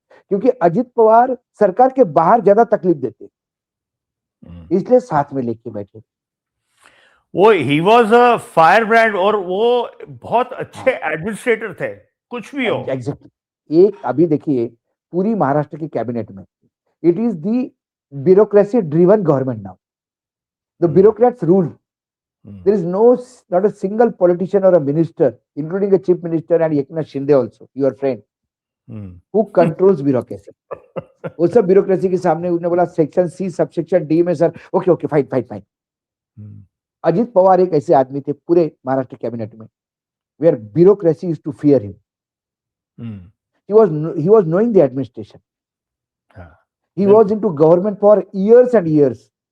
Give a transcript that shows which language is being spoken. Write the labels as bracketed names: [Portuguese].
[Hindi] क्योंकि अजित पवार सरकार के बाहर ज्यादा तकलीफ देते, इसलिए साथ में लेके बैठे। वो [English] ही was a firebrand [Hindi] और वो बहुत अच्छे एडमिनिस्ट्रेटर थे, कुछ भी हो। [English] Exactly. [Hindi] एक अभी देखिए पूरी महाराष्ट्र की कैबिनेट में [English] It is the bureaucracy driven government now. The bureaucrats rule. There is not a single politician or a minister, including a chief minister and Eknath Shinde also, your friend, who controls bureaucracy. [Hindi] वो सब bureaucracy के सामने उसने बोला section C subsection D में sir okay okay fine fine fine. Ajit Pawar एक ऐसे आदमी थे पूरे महाराष्ट्र कैबिनेट में [English] where bureaucracy used to fear him. He was knowing the administration. He was into government for years and years.